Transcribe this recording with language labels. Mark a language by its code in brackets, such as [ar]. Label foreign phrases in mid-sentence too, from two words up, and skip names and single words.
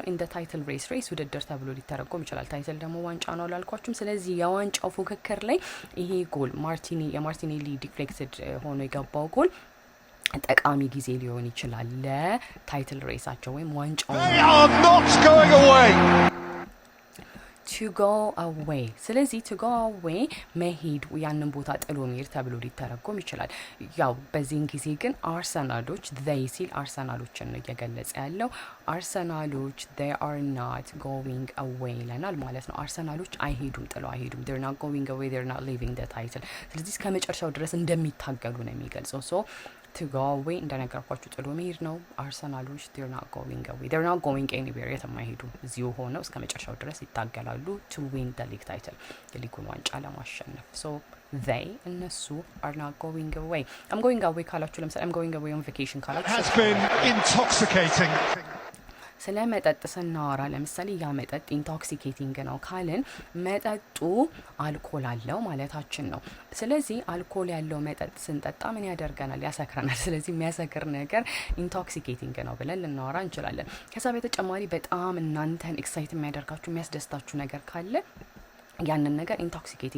[en] in the title race [am] ውድድር ተብሎ ሊተረጎም ይችላል። ታይትል ደግሞ ዋንጫ ነው አላልኳችሁም? ስለዚህ የዋንጫው ፉክክር ላይ ይሄ ጎል የማርቲኔሊ ዲፍሌክትድ ሆኖ የገባው ጎል ጠቃሚ ጊዜ ሊሆን ይችላል ለታይትል ሬሳቸው ወይም ዋንጫው [en] to go away። [am] ስለዚህ [en] to go away [am] መሄድ ያንን ቦታ ጥሎ መሄድ ተብሎ ሊተረጎም ይችላል። ያው በዚህን ጊዜ ግን አርሰናሎች they ሲል አርሰናሎችን ነው እየገለጸ ያለው። አርሰናሎች [en] they are not going away [am] ለናል ማለት ነው። አርሰናሎች አይሄዱም፣ ጥለው አይሄዱም። [en] they're not going away, they're not leaving the title። [am] ስለዚህ እስከ መጨረሻው ድረስ እንደሚታገሉ ነው የሚገልጸው። [en] ሶ to go away [am] እንደነገርኳችሁ ጥሎ መሄድ ነው። አርሰናሎች [en] they're not going away, they're not going anywhere [am] የትም አይሄዱም። እዚሁ ሆነው እስከ መጨረሻው ድረስ ይታገላሉ [en] to win the league title [am] የሊጉን ዋንጫ ለማሸነፍ። [en] so they እነሱ are not going away። I'm going away [am] ካላችሁ ለምሳሌ [en] I'm going away on vacation ካላችሁ has been intoxicating። [am] ስለ መጠጥ ስናወራ ለምሳሌ ያ መጠጥ ኢንቶክሲኬቲንግ ነው ካልን መጠጡ አልኮል አለው ማለታችን ነው። ስለዚህ አልኮል ያለው መጠጥ ስንጠጣ ምን ያደርገናል? ያሰክረናል። ስለዚህ የሚያሰክር ነገር ኢንቶክሲኬቲንግ ነው ብለን ልናወራ እንችላለን። ከዛ በተጨማሪ በጣም እናንተን ኤክሳይት የሚያደርጋችሁ የሚያስደስታችሁ ነገር ካለ ያንን ነገር ኢንቶክሲኬቲንግ